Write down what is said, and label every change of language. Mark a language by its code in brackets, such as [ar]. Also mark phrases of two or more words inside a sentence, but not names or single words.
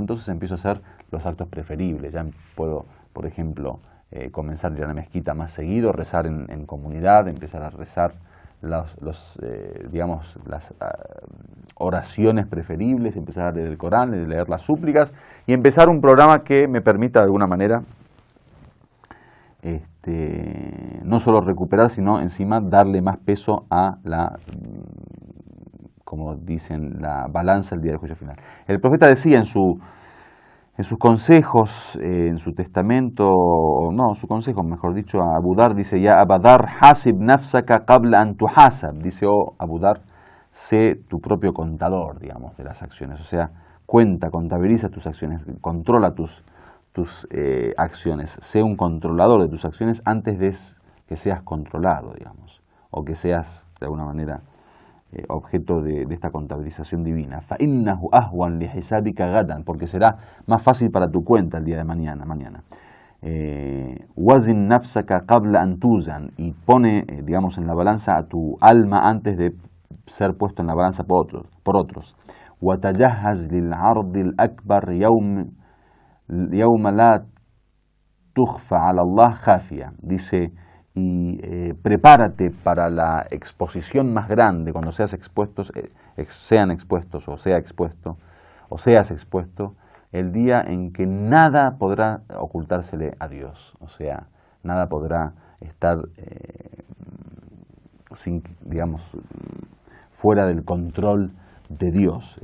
[es] Entonces empiezo a hacer los actos preferibles. Ya puedo, por ejemplo, comenzar a ir a la mezquita más seguido, rezar en comunidad, empezar a rezar digamos, las oraciones preferibles, empezar a leer el Corán, leer las súplicas y empezar un programa que me permita de alguna manera no solo recuperar, sino encima darle más peso a la, como dicen, la balanza el día del juicio final. El profeta decía en sus consejos, en su testamento, no, su consejo, mejor dicho, a Abu Dhar, dice, [ar] يا أبا ذر حاسب نفسك قبل أن تحاسب, [es] dice, oh Abu Dhar, sé tu propio contador, digamos, de las acciones, o sea, contabiliza tus acciones, controla tus acciones, sé un controlador de tus acciones antes de que seas controlado, digamos, o que seas, de alguna manera, objeto de esta contabilización divina. [ar] فَإِنَّهُ أَهْوَنْ لِحِسَابِكَ غَدًا, [es] porque será más fácil para tu cuenta el día de mañana. [ar] وَزِنْ نَفْسَكَ قَبْلَ أَنْ تُوزَنْ, [es] y pone, digamos, en la balanza a tu alma antes de ser puesto en la balanza por otros. [ar] وَتَجَهَّزْ لِلْعَرْضِ الْأَكْبَرِ يَوْمَ لَا تُخْفَ عَلَى اللَّهِ خَافِيَةً, [es] dice, y prepárate para la exposición más grande, cuando seas expuestos, seas expuesto, el día en que nada podrá ocultársele a Dios, o sea, nada podrá estar digamos, fuera del control de Dios.